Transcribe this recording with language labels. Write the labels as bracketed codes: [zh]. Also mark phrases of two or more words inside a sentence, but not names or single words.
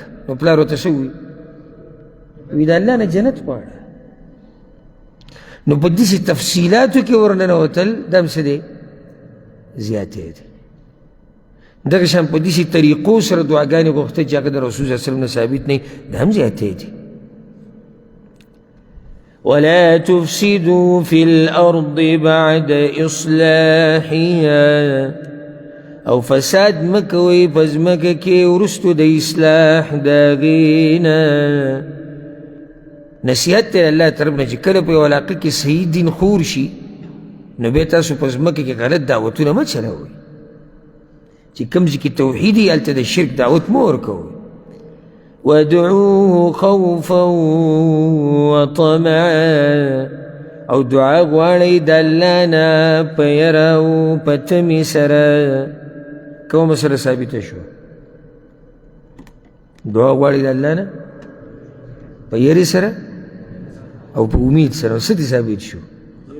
[ps] نو پلار ورته څه ووي؟ وی د الله نه جنت غواړه. نو په داسې تفصیلاتو کې ورننوتل دا هم څه دی؟ زیاتې دی. دغه شان په داسې طریقو سره دعاګانې غوښته چې هغه د رسول [ar] صلی الله علیه وسلم [ps] نه ثابت نه وي، دا هم زیاتې دی. [ar] ولا تفسدوا في الأرض بعد إصلاحها، [ps] او فساد مکوئ په ځمکه کې وروستو د اصلاح د هغې نه. نصیحت دی الله طرف نه چې کله په یو علاقه کې صحیح دین خور شي، نو بیا تاسو په ځمکه کې غلط دعوتونه مه چلوئ. چې کوم ځای کې توحید وي هلته د شرک دعوت مه ورکوئ. [ar] وادعوه خوفا وطمعا، [ps] او دعا غواړئ د الله نه په یره او په تمې سره. کومه مسله ثابته شوه؟ دعا غواړئ د الله نه په یرې سره او په امید سره. څه دې ثابت شو؟